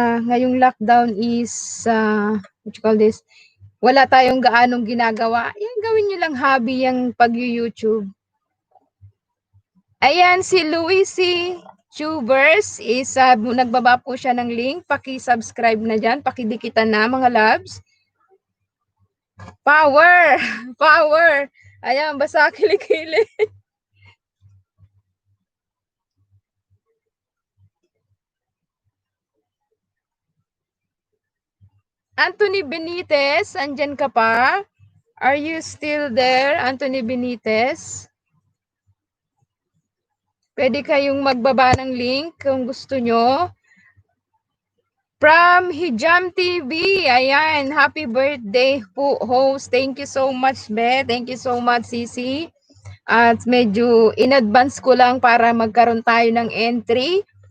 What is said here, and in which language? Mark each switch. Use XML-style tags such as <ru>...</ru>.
<en>Ngayong lockdown is, what you call this?</en> <tl>Wala tayong gaanong ginagawa. Yan, gawin nyo lang hobby yung pag-YouTube. Ayan, si Lhoisee Tubersss is, nagbaba po siya ng link. Paki-subscribe na dyan. Pakidikitan na mga loves. Power! Power! Ayan, basa kilikili. Anthony Benitez, andyan ka pa?</tl> <en>Are you still there, Anthony Benitez?</en> <tl>Pwede kayong magbaba ng link kung gusto nyo.</tl> <en>From Hejam TV, ayan, happy birthday po, host. Thank you so much, Be. Thank you so much, Sisi.</en> <tl>At medyo in advance ko lang para magkaroon tayo ng entry.</tl>